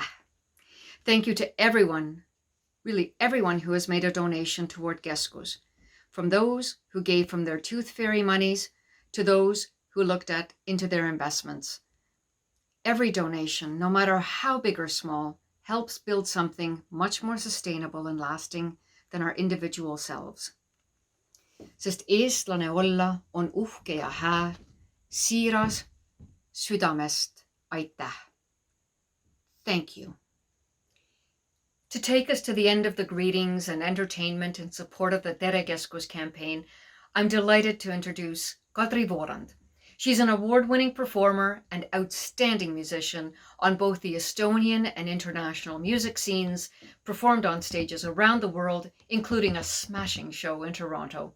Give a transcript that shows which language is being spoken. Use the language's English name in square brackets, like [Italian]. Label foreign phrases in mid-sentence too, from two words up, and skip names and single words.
[English] Thank you to everyone, really everyone who has made a donation toward KESKUS, from those who gave from their tooth fairy monies to those who looked into their investments. Every donation, no matter how big or small, helps build something much more sustainable and lasting than our individual selves. [Estonian] Sest eestlane olla on uhke ja hää, siiras, südamest, aitäh. [English] Thank you. To take us to the end of the greetings and entertainment in support of the Tere KESKUS campaign, I'm delighted to introduce Kadri Voorand. She's an award-winning performer and outstanding musician on both the Estonian and international music scenes, performed on stages around the world, including a smashing show in Toronto.